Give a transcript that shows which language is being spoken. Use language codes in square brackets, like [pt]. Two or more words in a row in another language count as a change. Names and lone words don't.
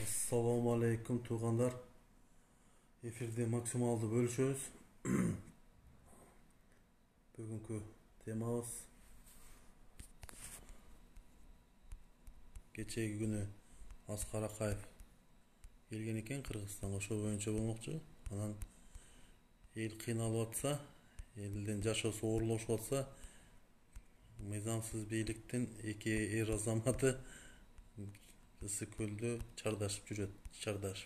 [ar] السلام عليكم tuğanlar. [ky] Эфирде максималды бөлүшөбүз. Бүгүнкү темабыз кечээги күнү Аскар Акаев келген экен Кыргызстанга, ошо боюнча болмокчу. Анан эл кыйналып атса, элдин жашоосу оорлошуп атса, мыйзамсыз бийликтин эки эр азаматы ысык көлдө чардашып жүрөт, чардашып.